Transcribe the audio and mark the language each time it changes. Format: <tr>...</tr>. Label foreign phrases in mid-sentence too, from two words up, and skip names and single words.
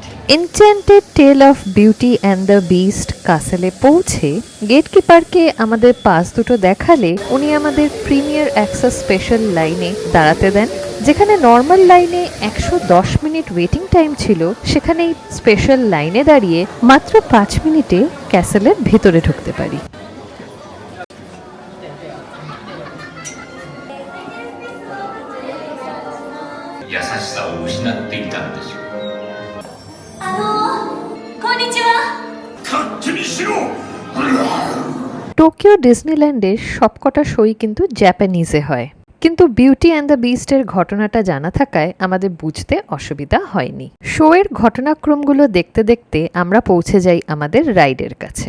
<bn>এনচ্যান্টেড টেল অফ বিউটি অ্যান্ড দ্য বিস্ট কাসেলে পৌঁছে গেটকিপারকে আমাদের পাস দুটো দেখালে উনি আমাদের</bn> <en>premier access special line</en> <bn>দাঁড়াতে দেন। যেখানে</bn> <en>normal line 110 minute waiting time</en> <bn>ছিল, সেখানে</bn> <en>special line</en> <bn>দাঁড়িয়ে মাত্র 5 মিনিটে ক্যাসেলের ভেতরে ঢুকতে পারি।</bn> <ja>優しさを失っていたのでしょう。こんにちは。勝手にしろ。</ja> <bn>টোকিও ডিজনিল্যান্ডের সবকটা শোই কিন্তু জাপানিজে হয়, কিন্তু বিউটি অ্যান্ড দ্য বিস্টের ঘটনাটা জানা থাকায় আমাদের বুঝতে অসুবিধা হয়নি। শোয়ের ঘটনাক্রমগুলো দেখতে দেখতে আমরা পৌঁছে যাই আমাদের রাইডের কাছে।</bn>